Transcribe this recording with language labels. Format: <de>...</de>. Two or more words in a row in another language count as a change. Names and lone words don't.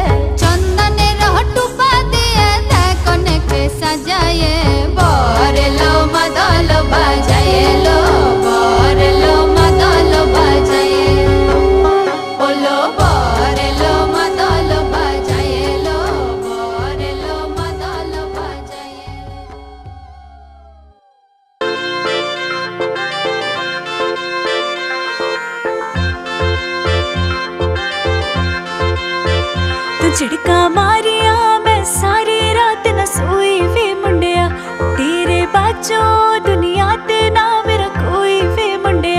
<bn>চন্দনের টুপা দিয়ে দেখ অনেকে সাজায়। বর এলো মাদল বাজায় এলো, বর এলো মাদল বাজায়, ওলো বর এলো মাদল বাজায় এলো, বর এলো মাদল বাজায়।</bn> <pa>ਤੂ ਝਿੜਕਾ ਮਾਰਿਆ ਮੈਂ ਸਾਰੀ ਰਾਤ ਨ ਸੋਈ ਵੇ ਮੁੰਡਿਆ, ਤੇਰੇ ਬਾਝੋਂ ਦੁਨੀਆ ਤੇ ਨਾ ਮੇਰਾ ਕੋਈ ਵੇ ਮੁੰਡਿਆ।</pa>